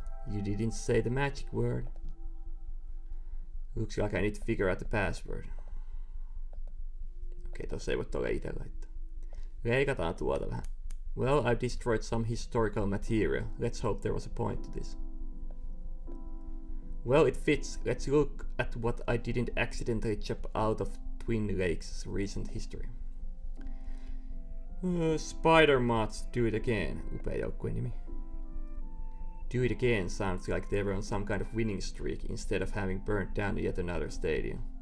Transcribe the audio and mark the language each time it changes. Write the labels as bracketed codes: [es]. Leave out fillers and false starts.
[en] You didn't say the magic word. Looks like I need to figure out the password. [fi] Okei, tossa ei voi tolle ite laittaa. Leikataan tuolta vähän. [en] Well, I've destroyed some historical material. Let's hope there was a point to this. Well, it fits. Let's look at what I didn't accidentally chop out of Twin Lakes' recent history. Spider Mods Do It Again. [fi] Upea joukkueen nimi. [en] Do It Again sounds like they were on some kind of winning streak instead of having burnt down yet another stadium.